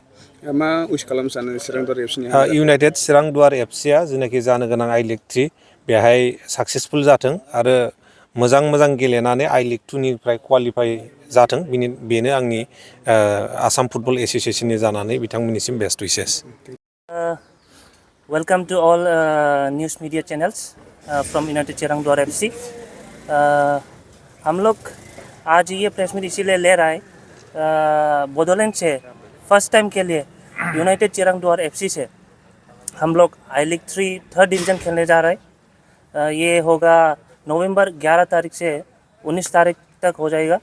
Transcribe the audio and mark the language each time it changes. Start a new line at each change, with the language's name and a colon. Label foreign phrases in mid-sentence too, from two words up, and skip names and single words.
Bodo: मा उइस खालामनो सानो चिरांदुवार एफसीनि इउनाइटेड चिरांदुवार एफसीआ जेनाखि जानो गोनां आई लीग 3 बेहाय साक्सेसफुल जाथों आरो मोजां गेलेनानै आई लीग 2 निफ्राय क्वालिफाइ जाथों। बेनो आंनि आसाम फुटबल एसोसिएशननि जानानै बिथांमोननिसिम
English: best wishes. Welcome to all news media channels from यूनाइटेड चिरांदुवार एफसी।
Hindi: हम लोग आज ये
English: press meet
Hindi: इसीलिए ले रहा है, बडोलैंड से
English: first time
Hindi: के लिए यूनाइटेड चिरांदुवार एफसी से हम लोग आई लीग 3
English: third division
Hindi: खेलने जा रहे हैं। ये होगा नवंबर 11 तारीख से 19 तारीख तक हो जाएगा।